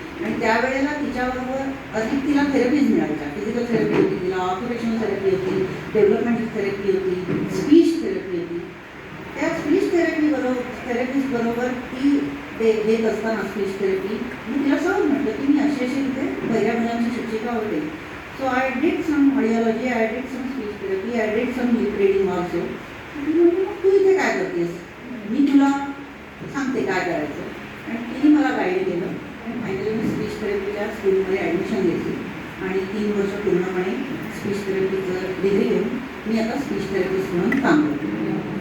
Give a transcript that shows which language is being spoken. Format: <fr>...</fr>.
<mr>आणि त्यावेळेला तिच्याबरोबर अधिक तिला थेरपीज मिळायच्या. फिजिकल थेरपी होती, तिला ऑक्युपेशनल थेरपी होती, डेव्हलपमेंटल थेरपी होती, स्पीच थेरपी होती. त्या स्पीच थेरपीज बरोबर ती देत असताना स्पीच थेरपी मी तिला सहज म्हटलं की मी अशी तिथे पहिल्या मुलांची शिक्षिका होते.</mr> <en>So I did some audiology, I did some speech therapy, I did some lip reading also.</en> <mr>मग तू इथे काय करतेस, मी तुला सांगते काय करायचं. आणि तिने मला गाईड केलं. आणि फायनली मी स्पीच थेरपीच्या स्कूलमध्ये ॲडमिशन घेतली. आणि 3 वर्ष पूर्णपणे स्पीच थेरपीचं डिग्री घेऊन मी आता स्पीच थेरपिस्ट म्हणून काम करते.</mr>